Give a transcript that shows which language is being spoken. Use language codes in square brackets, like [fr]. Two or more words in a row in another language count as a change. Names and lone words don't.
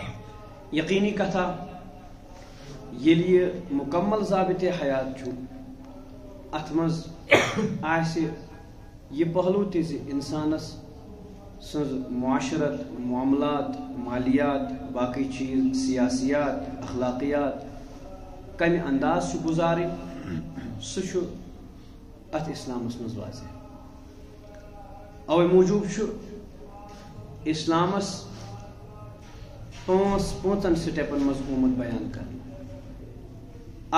[ks] یقینی کتھا یل یہ مکمل ضابطہ حیات چھو، ات مز آسہ یہ پہلو تہ زِ انسانس سز معاشرت، معاملات، مالیات، باقی چیز، سیاسیات، اخلاقیات کمہ انداز گزارن، سہ ات اسلامس مز واضح۔ اوے موجوب اسلامس پانچن سٹیپن مز آمت بیان کرنا۔